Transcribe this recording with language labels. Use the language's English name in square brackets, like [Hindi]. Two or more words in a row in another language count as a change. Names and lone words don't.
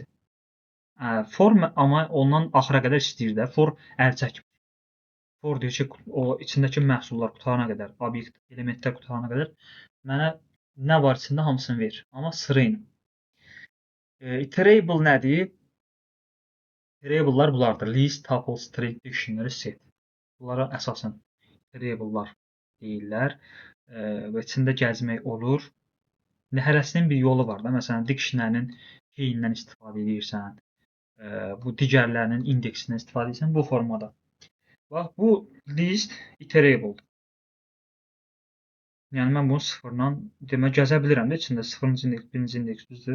[Azerbaijani] For amma ondan axıra qədər istəyir də. For əl çəkmir. For deyir ki, o içindəki məhsullar qutarana qədər, obyekt, elementlər qutarana qədər mənə nə var içində hamısını ver. Amma sıra ilə. Iterable nədir? Iterable'lar bunlardır. [English] List, tuple, string, dictionary, set. [Azerbaijani] Bunlara əsasən iterable'lar deyirlər. Və içində gəzmək olur. Hərəsinin bir yolu var da. Məsələn, dictionary'nin keyindən istifadə edirsən. Bu digərlərinin indeksindən istifadə edirsən bu formada. Bax, bu list iterable'dır. Yəni mən bunu sıfırdan demək gəzə bilirəm də içində 0-cı indeks, 1-ci indeks düzdür.